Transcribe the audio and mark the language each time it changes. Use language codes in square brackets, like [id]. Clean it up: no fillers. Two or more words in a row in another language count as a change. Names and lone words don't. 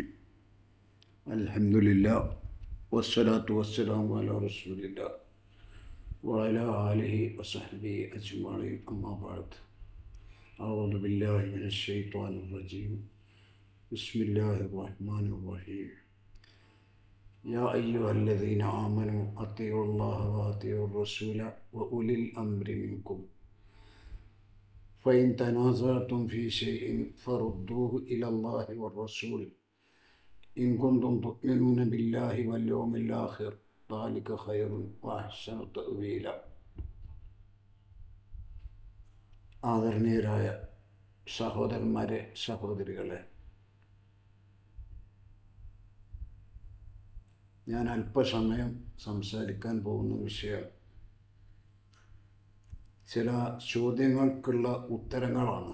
[ar] الحمد لله والصلاة والسلام على رسول الله وعلى آله وصحبه أجمعين. أما بعد. أعوذ بالله من الشيطان الرجيم. بسم الله الرحمن الرحيم. يا أيها الذين آمنوا أطيعوا الله وأطيعوا الرسول وأولي الأمر منكم فإن تنازعتم في شيء فردوه إلى الله والرسول إن كنتم تؤمنون بالله واليوم الآخر ذلك خير وأحسن تأويلا. [ml] ആദരണീയരായ സഹോദരന്മാരെ, സഹോദരികളെ, ഞാൻ അല്പസമയം സംസാരിക്കാൻ പോകുന്ന വിഷയം ചില ചോദ്യങ്ങൾക്കുള്ള ഉത്തരങ്ങളാണ്.